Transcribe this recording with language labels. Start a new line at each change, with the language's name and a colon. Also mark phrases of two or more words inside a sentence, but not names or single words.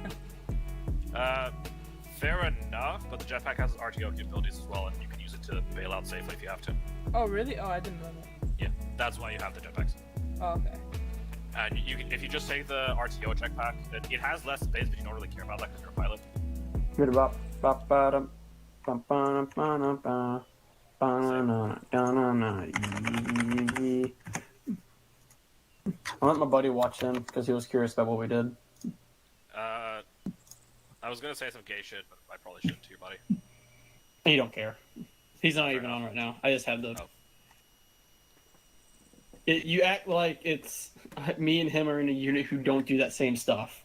English: Fair enough, but the jetpack has RTO capabilities as well, and you can use it to bail out safely if you have to. Oh, really? Oh, I didn't know that. Yeah, that's why you have the jetpacks. Oh, okay. And you can, if you just take the RTO jetpack, it has less space, but you don't really care about that because you're a pilot. Good about ba-ba-dum, ba-ba-dum-ba-dum-ba, ba-na-na-na-na-na. I let my buddy watch him because he was curious about what we did. I was gonna say some gay shit, but I probably shouldn't to your buddy. He don't care. He's not even on right now. I just have the. Oh. You act like it's me and him are in a unit who don't do that same stuff.